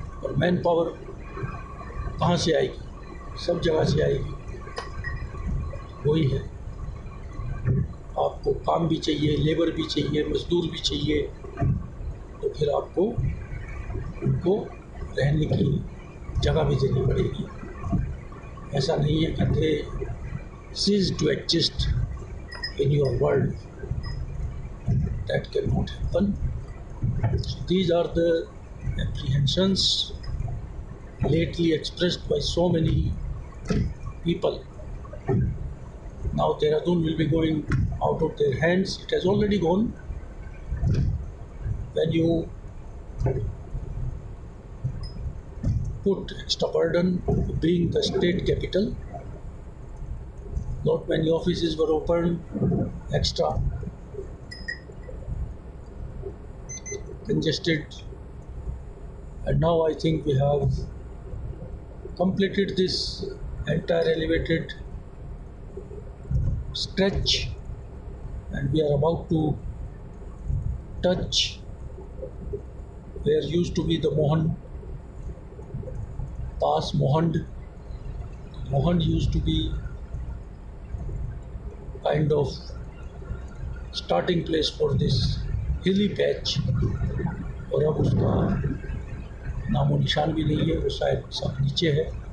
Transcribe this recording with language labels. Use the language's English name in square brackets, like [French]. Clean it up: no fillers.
[Hindi] और man power कहाँ से आएगी? सब जगह से आएगी। वही है, आपको काम भी चाहिए, लेबर भी चाहिए, मज़दूर भी चाहिए, तो फिर आपको उनको रहने की जगह भी देनी पड़ेगी। ऐसा नहीं है कि दे [English] cease to exist in your world. That cannot happen. These are the apprehensions lately expressed by so many people. Now Dehradun will be going out of their hands. It has already gone. When you put extra burden being the state capital, not many offices were opened, extra congested, and now I think we have completed this entire elevated stretch, and we are about to touch where used to be the Mohan Pass, Mohand. Mohand used to be kind of starting place for this hilly patch, [Hindi] और अब उसका नामो निशान भी नहीं है, वो शायद सब नीचे है।